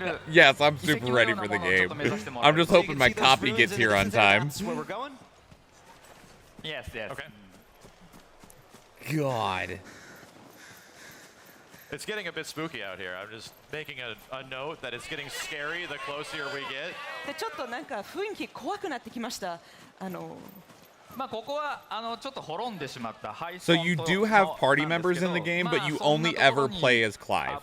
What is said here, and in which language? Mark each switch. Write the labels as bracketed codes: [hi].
[en] Yes, I'm super ready for the game. I'm just hoping my copy gets here on time. That's where we're going. Yes. Okay. God. It's getting a bit spooky out here. I'm just making a note that it's getting scary the closer we get. [ja] でちょっとなんか雰囲気怖くなってきました。まあここはちょっと滅んでしまったハイス [en] So [ja] ポント [en] you do have party members in the game, but you only ever play as Clive.